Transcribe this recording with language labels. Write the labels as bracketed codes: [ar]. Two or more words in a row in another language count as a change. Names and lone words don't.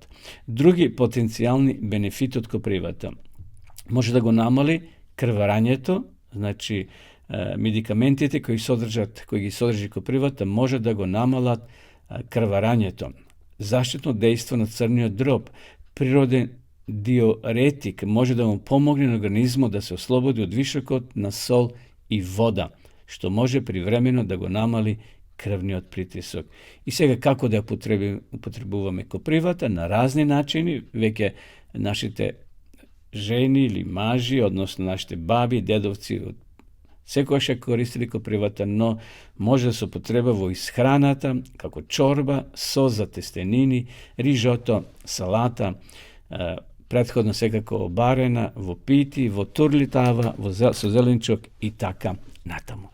[mk] Други потенцијални бенефити од копривата: може да го намали крварањето, значи медикаментите кои ги содржи копривата може да го намалат крварањето. Заштитно дејство на црниот дроб, природен диуретик, може да му помогне на организмот да се ослободи од вишокот на сол [sr] i voda, što može privremeno da [mk] го намали крвниот притисок. И сега како да употребуваме копривата? На разни начини. Веќе нашите жени или мажи, односно нашите баби, дедовци, секогаш користили копривата, но може да се употреба во исхраната, како чорба, сос за тестенини, рижото, салата, претходно секако обарена, во пити, во турлитава, со зеленчок и така натаму.